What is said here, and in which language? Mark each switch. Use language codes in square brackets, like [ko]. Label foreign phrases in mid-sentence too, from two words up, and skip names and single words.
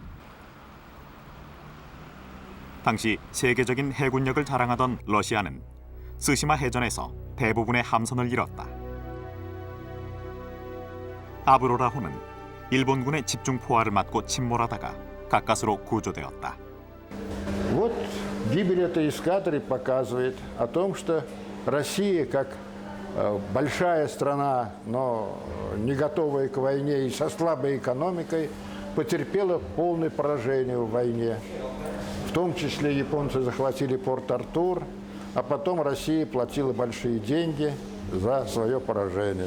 [ko] 당시 세계적인 해군력을 자랑하던 러시아는 스시마 해전에서 대부분의 함선을 잃었다. 아브로라호는 일본군의 집중 포화를 맞고 침몰하다가 가까스로 구조되었다. [ru] Вот гибель этой эскадры показывает о том, что Россия, как большая страна, но не готовая к войне и со слабой экономикой, потерпела полное поражение в войне. В том числе японцы захватили Порт-Артур, а потом Россия платила большие деньги за свое поражение.